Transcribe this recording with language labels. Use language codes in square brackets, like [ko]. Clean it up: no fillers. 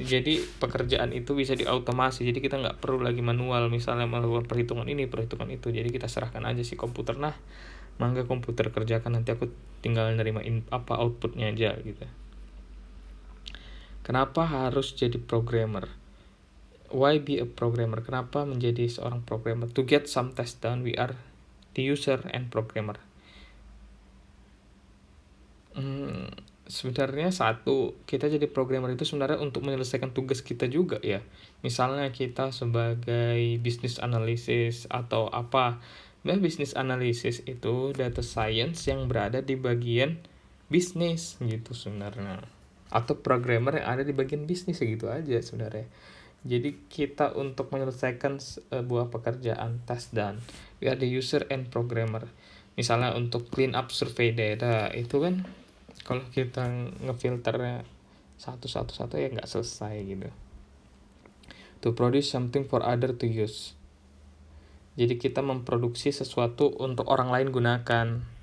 [id] Jadi pekerjaan itu bisa diautomasi, jadi kita nggak perlu lagi manual, misalnya melakukan perhitungan ini, perhitungan itu. Jadi kita serahkan aja si komputer, nah mangga komputer kerjakan, nanti aku tinggal nerima outputnya aja gitu. Kenapa harus jadi programmer? [en] Why be a programmer? [id] Kenapa menjadi seorang programmer? [en] To get some task done, we are the user and programmer. [id] Sebenarnya kita jadi programmer itu sebenarnya untuk menyelesaikan tugas kita juga ya. Misalnya kita sebagai business analysis atau apa. Nah, business analysis itu data science yang berada di bagian bisnis gitu sebenarnya. Atau programmer yang ada di bagian bisnis, gitu aja sebenarnya. Jadi kita untuk menyelesaikan sebuah pekerjaan, [en] task done, we are the user and programmer. [id] Misalnya untuk clean up survey data, itu kan kalau kita ngefilternya satu-satu ya nggak selesai gitu. [en] To produce something for other to use. [id] Jadi kita memproduksi sesuatu untuk orang lain gunakan.